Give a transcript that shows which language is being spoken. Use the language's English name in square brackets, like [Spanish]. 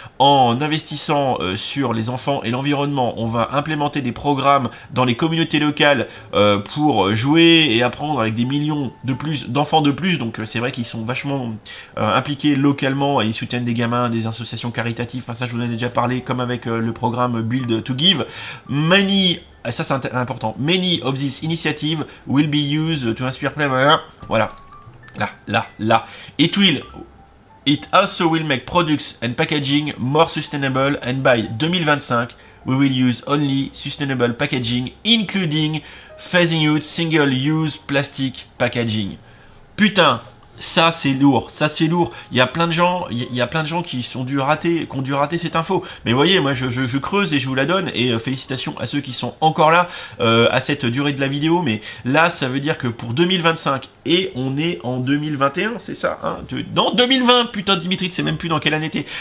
[French] En investissant sur les enfants et l'environnement, on va implémenter des programmes dans les communautés locales pour jouer et apprendre avec des millions de plus d'enfants de plus. Donc c'est vrai qu'ils sont vachement impliqués localement et ils soutiennent des gamins, des associations caritatives. Enfin ça je vous en ai déjà parlé, comme avec le programme Build to Give. Ça c'est important. [English] Many of these initiatives will be used to inspire play. [French] Voilà. Là. [English] It also will make products and packaging more sustainable, and by 2025, we will use only sustainable packaging, including phasing out single-use plastic packaging. [French] Putain, ça c'est lourd. Il y a plein de gens, qui ont dû rater cette info. Mais voyez, moi je creuse et je vous la donne, et félicitations à ceux qui sont encore là à cette durée de la vidéo. Mais là, ça veut dire que pour 2025, et on est en 2021, c'est ça, hein, non, 2020, putain Dimitri, c'est même plus dans quelle année t'es.